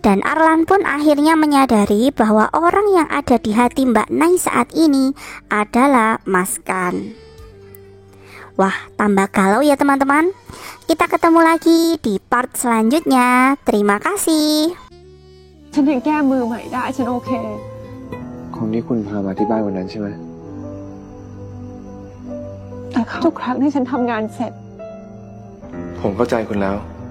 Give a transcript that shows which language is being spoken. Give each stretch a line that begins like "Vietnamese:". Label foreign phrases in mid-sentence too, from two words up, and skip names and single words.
Indonesian: Dan Arlan pun akhirnya menyadari bahwa orang yang ada di hati Mbak Nai saat ini adalah Mas Kan. Wah, tambah galau ya teman-teman. Kita ketemu lagi di part selanjutnya. Terima kasih.
Thai: ฉันยังแก้มือใหม่ได้ฉันโอเค คนที่คุณพามาที่บ้านวันนั้นใช่ไหม แต่ทุกครั้งที่ฉันทำงานเสร็จ ผมเข้าใจคุณแล้ว